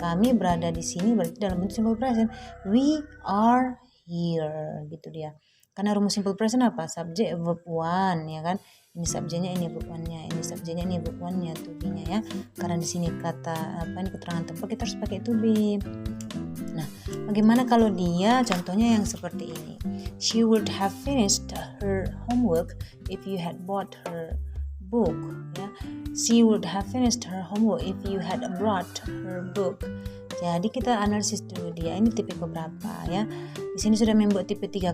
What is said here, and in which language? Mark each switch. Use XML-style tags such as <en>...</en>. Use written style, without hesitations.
<id>Kami berada di sini berarti dalam bentuk simple present.</id> <en>We are here,</en> <id>gitu dia. Karena rumus simple present apa? Subjek verb 1, ya kan? Ini subjeknya, ini verb 1-nya, ini subjeknya, ini verb 1-nya, to be-nya ya. Karena di sini kata ini keterangan tempat, kita harus pakai to be. Nah, bagaimana kalau dia contohnya yang seperti ini?</id> <en>She would have finished her homework if you had bought her book, ya. She would have finished her homework if you had brought her book.</en> <id>Jadi kita analisis dulu dia ini tipe keberapa ya. Di sini sudah membuat tipe 3.</id>